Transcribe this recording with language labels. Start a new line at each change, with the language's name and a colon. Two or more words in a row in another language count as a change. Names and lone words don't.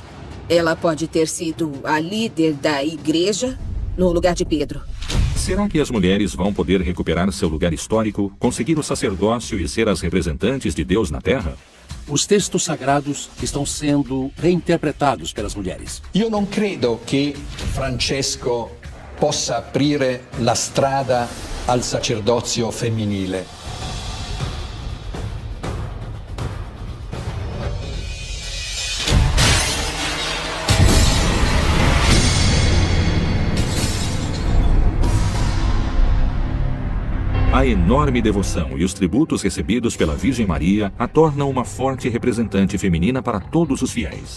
Portuguese: Ela pode ter sido a líder da igreja no lugar de Pedro. Será que as mulheres vão poder recuperar seu lugar histórico, conseguir o sacerdócio e ser as representantes de Deus na Terra? Os textos sagrados estão sendo reinterpretados pelas mulheres.
Italian: Io non credo che Francesco possa aprire la strada al sacerdozio femminile.
Portuguese: A enorme devoção e os tributos recebidos pela Virgem Maria a tornam uma forte representante feminina para todos os fiéis.